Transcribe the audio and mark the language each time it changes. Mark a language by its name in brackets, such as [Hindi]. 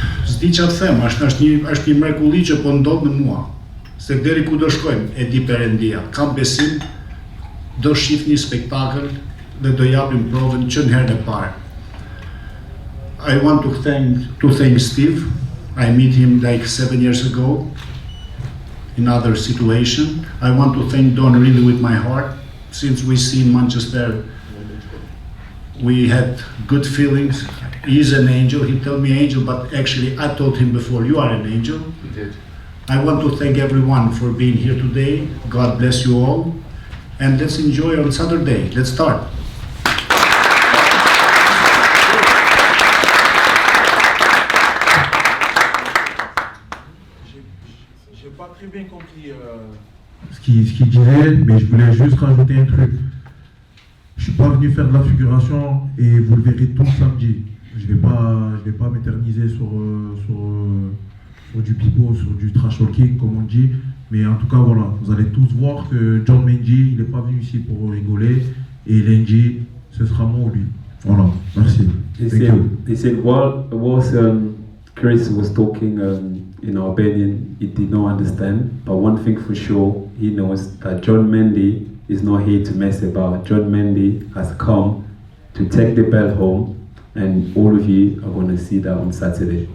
[Albanian] S'di që të them, është një mrekulli që po ndodh në mua, se deri ku do shkojmë, e di Perëndia. Kam besim, do shif një spektakël dhe do japim provën që në herën e parë. [English] I want to thank Steve. I met him like 7 years ago in other situation. I want to thank Don really with my heart. Since we see in Manchester, we had good feelings. He's an angel. He told me angel, but actually I told him before, you are an angel. He did. I want to thank everyone for being here today. God bless you all. And let's enjoy on Saturday. Let's start. [French] J'ai pas très bien compris ce qu'il disait, mais je voulais juste rajouter un truc. Je suis pas venu faire de la figuration et vous le verrez tout samedi. Je vais pas m'éterniser sur du pipeau, sur du trash talking comme on dit. Mais en tout cas voilà, vous allez tous voir que John Mendy, il n'est pas venu ici pour rigoler et lundi, ce sera moi ou lui. Voilà, merci. [English] He said whilst Chris was talking in Albanian, he did not understand. But one thing for sure, he knows that John Mendy is not here to mess about. John Mendy has come to take the belt home, and all of you are going to see that on Saturday.